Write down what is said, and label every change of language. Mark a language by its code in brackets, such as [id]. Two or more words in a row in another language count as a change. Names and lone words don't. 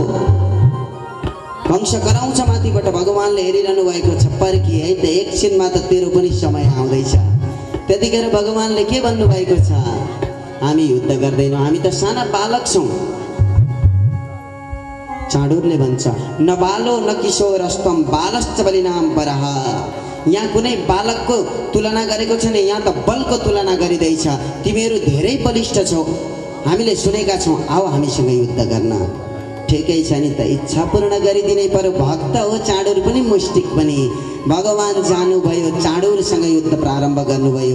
[ne] कंस कराउँछ माथिबाट। भगवानले हेरिरहनु भएको छ, पर्खी है त, एकछिनमा त तेरो पनि समय आउँदैछ। त्यतिखेर भगवानले के भन्नुभएको छ, हामी युद्ध गर्दैनौँ, हामी त साना बालक छौँ। चाँडुरले भन्छ [sa] न बालो न किशोरस्तम बालश्च बलिनाम परः। [ne] यहाँ कुनै बालकको तुलना गरेको छैन, यहाँ त बलको तुलना गरिँदैछ। तिमीहरू धेरै बलिष्ठ छौ, हामीले सुनेका छौँ, आओ हामीसँग युद्ध गर्न। ठिकै छ नि त, इच्छा पूर्ण गरिदिनै पर्यो। भक्त हो चाँडुर पनि मुष्टिक पनि। भगवान जानुभयो, चाँडुरसँग युद्ध प्रारम्भ गर्नुभयो।